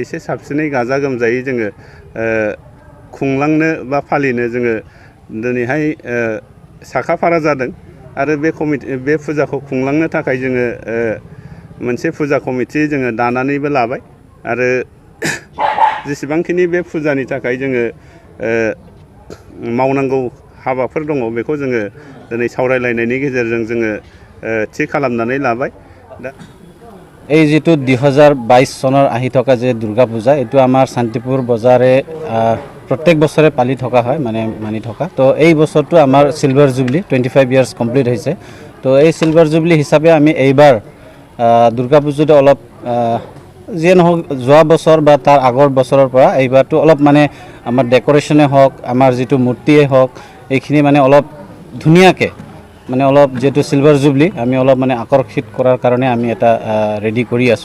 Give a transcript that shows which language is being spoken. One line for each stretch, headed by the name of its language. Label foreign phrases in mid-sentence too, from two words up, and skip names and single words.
Bodo: एसे साबसिनै गाजा गोमजायै जोङो खुंलांनो बा फालिनो जोङो दिनैहाय साखाफारा जादों आरो बे फुजाखौ खुंलांनो थाखाय जोङो मोनसे फुजा कमिटि जोङो दानानैबो लाबाय आरो जेसेबांखिनि बे फुजानि थाखाय जोङो मावनांगौ हाबाफोर दङ बेखौ जोङो दिनै सावरायलायनायनि गेजेरजों जोङो थि खालामनानै लाबाय। दा
Assamese: এই যেটো 2022 চনৰ আহি থকা যে দুৰ্গা পূজা এটো আমাৰ শান্তিপুৰ বজাৰে প্ৰত্যেক বছৰে পালি থকা হয় মানি থকা। তো এই বছৰটো আমাৰ
English: silver jubilee 25 years complete
Assamese: হৈছে। তো এই
English: silver jubilee
Assamese: হিচাপে আমি এইবাৰ দুৰ্গা পূজাটো অলপ যে নহওক যোৱা বছৰ বা তাৰ আগৰ বছৰৰ পৰা এইবাৰটো অলপ আমাৰ ডেকোৰেশনে হওক আমাৰ যেটো মূৰ্তিয়ে হওক এইখিনি অলপ ধুনিয়াকে অলপ যেটো
English: silver jubilee
Assamese: আমি অলপ আকৰ্ষিত কৰাৰ কাৰণে আমি এটা ৰেডি কৰি আছো।